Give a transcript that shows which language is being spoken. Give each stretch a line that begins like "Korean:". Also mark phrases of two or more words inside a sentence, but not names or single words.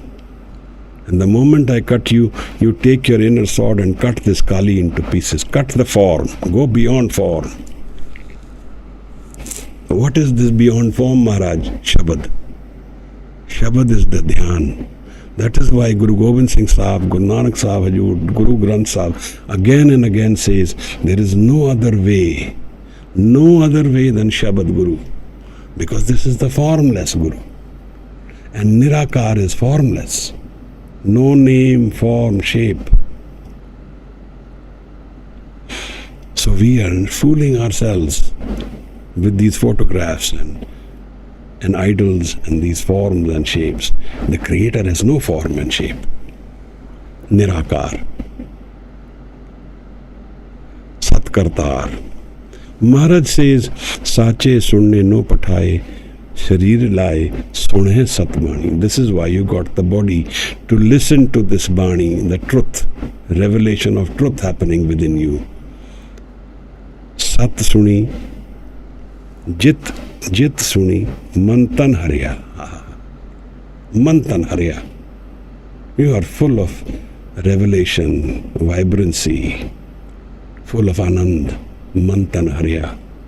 English: And the moment I cut you, you take your inner sword and cut this Kali into pieces. Cut the form. Go beyond form. What is this beyond form, Maharaj? Shabad. Shabad is the dhyan. That is why Guru Gobind Singh Sahib, Guru Nanak Sahib Hajoor, Guru Granth Sahib again and again says, there is no other way than Shabad Guru. Because this is the formless Guru. And Nirakar is formless. No name, form, shape. So we are fooling ourselves with these photographs and idols and these forms and shapes. The Creator has no form and shape. Nirakar. Satkartar. Maharaj says,
Punjabi: ਸਾਚੈ ਸੁਨਣੈ ਨੋ ਪਠਾਏ, ਸਰੀਰਿ ਲਾਏ, ਸੁਣਹੁ ਸਤਿ ਬਾਣੀ.
English: This is why you got the body, to listen to this Bani, the truth, revelation of truth happening within you.
Punjabi: ਸਤਿ ਸੁਣੀ, ਜਿਤੁ ਸੁਣੀ, ਮਨੁ ਤਨੁ ਹਰਿਆ. ਮਨੁ ਤਨੁ ਹਰਿਆ.
English: You are full of revelation, vibrancy, full of Anand.
Punjabi: ਮਨੁ ਤਨੁ ਹਰਿਆ.